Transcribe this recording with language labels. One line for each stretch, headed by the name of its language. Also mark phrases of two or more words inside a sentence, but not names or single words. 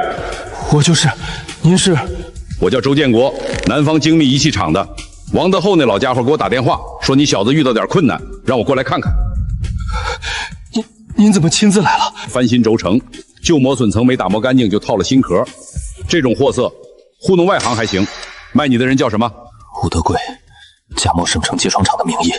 Chinese: 我就是。您是？我叫周建國，南方精密儀器廠的。王德厚那老家伙給我打電話，說你小子遇到點困難，讓我過來看看。您怎麼親自來了？翻新軸承，舊磨損層沒打磨乾淨就套了新殼，這種貨色糊弄外行還行。賣你的人叫什麼？吳德貴，假冒省城結霜廠的名義。